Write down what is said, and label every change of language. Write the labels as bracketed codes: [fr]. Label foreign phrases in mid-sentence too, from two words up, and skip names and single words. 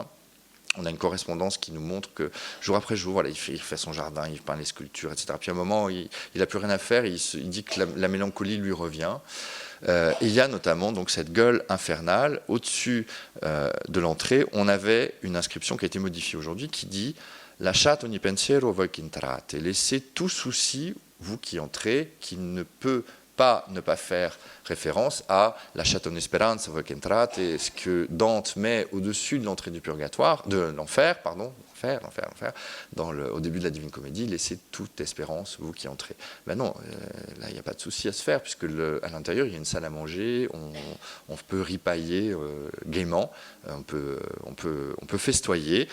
[fr] On a une correspondance qui nous montre que jour après jour, voilà, il fait son jardin, il peint les sculptures, etc. Puis à un moment, il n'a plus rien à faire, il dit que la mélancolie lui revient. Il y a notamment donc cette gueule infernale. Au-dessus de l'entrée, on avait une inscription qui a été modifiée aujourd'hui qui dit « [it] Lasciate ogni pensiero voi che entrate [fr] » laissez tout souci, vous qui entrez, qui ne peut pas ne pas faire référence à la [it] Lasciate ogni speranza voi che entrate, [fr] ce que Dante met au-dessus de l'entrée du purgatoire, de l'enfer, pardon, l'enfer, au début de la Divine Comédie, laissez toute espérance, vous qui entrez. Ben non, là, il n'y a pas de souci à se faire, puisque à l'intérieur, il y a une salle à manger, on peut ripailler gaiement, on peut festoyer.